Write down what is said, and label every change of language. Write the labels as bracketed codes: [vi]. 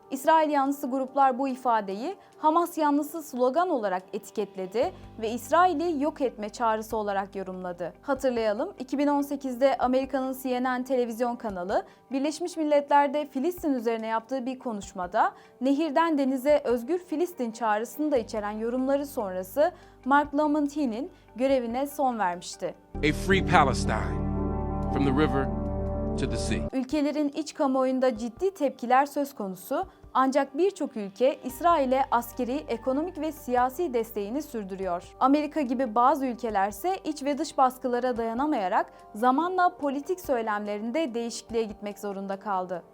[tr] İsrail yanlısı gruplar bu ifadeyi Hamas yanlısı slogan olarak etiketledi ve İsrail'i yok etme çağrısı olarak yorumladı. Hatırlayalım, 2018'de Amerika'nın CNN televizyon kanalı Birleşmiş Milletler'de Filistin üzerine yaptığı bir konuşmada "Nehirden denize özgür Filistin" çağrısını da içeren yorumları sonrası Mark Lamontine'in görevine son vermişti. [en] A free Palestine from the river to the sea. [tr] Ülkelerin iç kamuoyunda ciddi tepkiler söz konusu, ancak birçok ülke İsrail'e askeri, ekonomik ve siyasi desteğini sürdürüyor. Amerika gibi bazı ülkelerse iç ve dış baskılara dayanamayarak zamanla politik söylemlerinde değişikliğe gitmek zorunda kaldı.